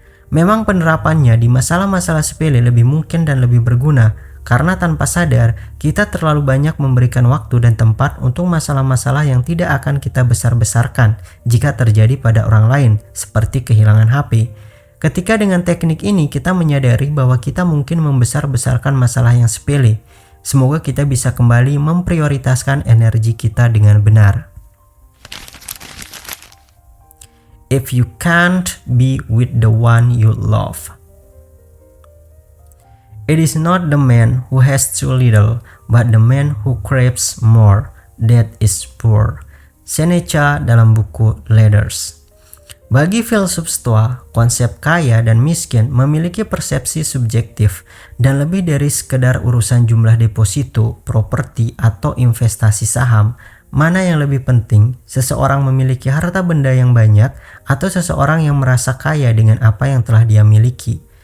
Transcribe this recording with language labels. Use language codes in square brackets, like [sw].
[id] Memang penerapannya di masalah-masalah sepele lebih mungkin dan lebih berguna karena tanpa sadar kita terlalu banyak memberikan waktu dan tempat untuk masalah-masalah yang tidak akan kita besar-besarkan jika terjadi pada orang lain seperti kehilangan HP. Ketika dengan teknik ini kita menyadari bahwa kita mungkin membesar-besarkan masalah yang sepele. Semoga kita bisa kembali memprioritaskan energi kita dengan benar. [en] If you can't be with the one you love. It is not the man who has too little, but the man who craves more that is poor. [id] Seneca dalam buku Letters. Bagi filsuf Stoa, konsep kaya dan miskin memiliki persepsi subjektif dan lebih dari sekedar urusan jumlah deposito, properti, atau investasi saham. Mana yang lebih penting, seseorang memiliki harta benda yang banyak atau seseorang yang merasa kaya dengan apa yang telah dia miliki?